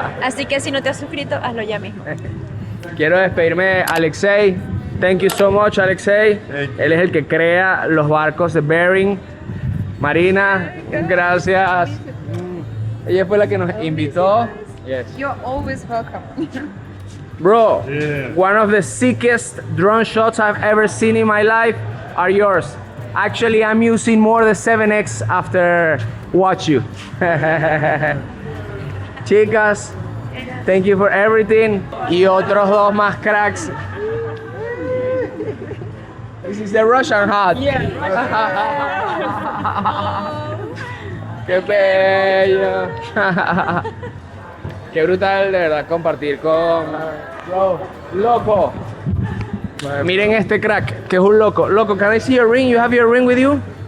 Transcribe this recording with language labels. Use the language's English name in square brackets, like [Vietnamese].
[Spanish] Así que si no te has suscrito, hazlo ya mismo. Quiero despedirme de [English] Alexei. Thank you so much, Alexei. [Spanish] Él es el que crea los barcos de Bering. Marina, gracias. Ella fue la que nos invitó. [English] Yes. You're always welcome. Bro, one of the sickest drone shots I've ever seen in my life are yours. Actually, I'm using more the 7X after watch you. Chicas, thank you for everything. [Spanish] Y otros 2 más cracks. [English] This is the Russian hat. [Spanish] Qué bello. Qué brutal de verdad compartir con Loco. Miren este crack, que es un loco. [English] Loco, can I see your ring? You have your ring with you?